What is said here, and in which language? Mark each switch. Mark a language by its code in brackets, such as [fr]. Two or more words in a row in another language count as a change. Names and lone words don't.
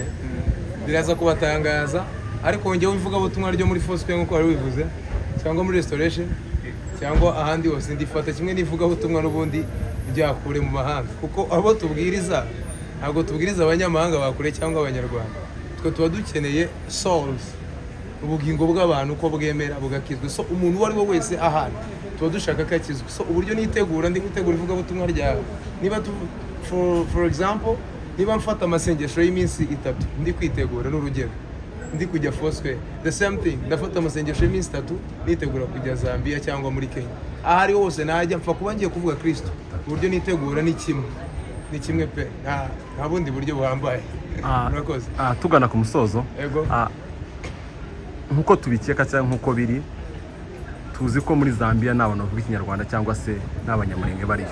[rw] Biraza kubatangaza, ariko njyewe ivugabutumwa ryo muri Foursquare nk'uko wari wivuze, cyangwa muri Restoration, cyangwa ahandi hose ndifata kimwe n'ivugabutumwa n'ubundi rya kure mu mahanga, kuko abo tubwiriza ntabwo tubwiriza abanyamahanga bakure cyangwa abanyarwanda, twe tuba dukeneye souls, ubugingo bw'abantu uko bwemera bugakizwa. So umuntu uwo ari we wese ahantu tuba dushaka ko akizwa. So uburyo nitegura, ndi gutegura ivugabutumwa ryawe, niba [en] for example [rw] niba mfata amasengesho y'iminsi 3 ndi kwitegura n'urugero ndi kujya Foursquare, [en] the same thing [rw] ndafata amasengesho y'iminsi 3 nitegura kujya Zambia cyangwa muri Kenya, ahari hose najya mpfa kuba ngiye kuvuga Kristo. Uburyo nitegura ni kimwe pe, nta bundi buryo buhambaye. Murakoze. Tugana ku musozo, ego nkuko tubikeka cyangwa nkuko biri, tuzi ko muri Zambia n'abantu bavuga ikinyarwanda cyangwa se n'abanyamurenge bariyo.